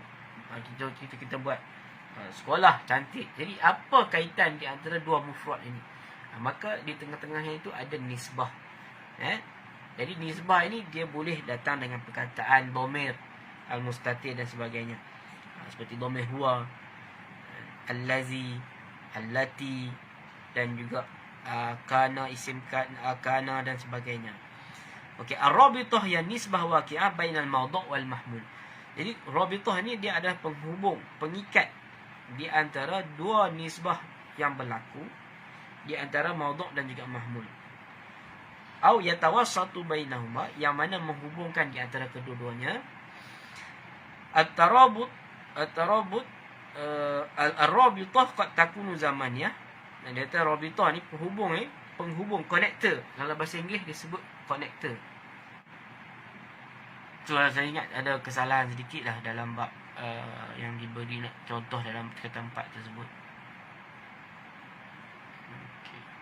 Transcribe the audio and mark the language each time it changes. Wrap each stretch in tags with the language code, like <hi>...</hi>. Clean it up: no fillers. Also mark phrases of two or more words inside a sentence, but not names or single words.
<ms>Kita buat sekolah cantik. Jadi apa kaitan di antara dua mufrad ini? Maka di tengah-tengahnya itu ada nisbah. Jadi nisbah ini dia boleh datang dengan perkataan</ms> <ar>الضمير المستتر</ar> <ms>dan sebagainya. Seperti dhamir huwa, allazi, allati dan juga kana,</ms> <ar>اسم كان</ar> <ms>dan sebagainya.</ms> <ar>Okey, الرابطة يا نسبة واقعة بين الموضوع والمحمول.</ar> <ms>Jadi rabithah ni dia adalah penghubung, pengikat di antara dua nisbah yang berlaku di antara maudhu' dan juga mahmul.</ms> <ar>أو يتوسط بينهما,</ar> <ms>yang mana menghubungkan di antara kedua-duanya.</ms> <ar>الترابط الرابطة قد تكون زمانية.</ar> <ms>Dan dia kata rabithah ni penghubung, connector. Dalam bahasa Inggeris disebut connector. So, saya ingat ada kesalahan sedikit lah dalam bab yang diberi contoh dalam kata 4 tersebut. Okay.</ms>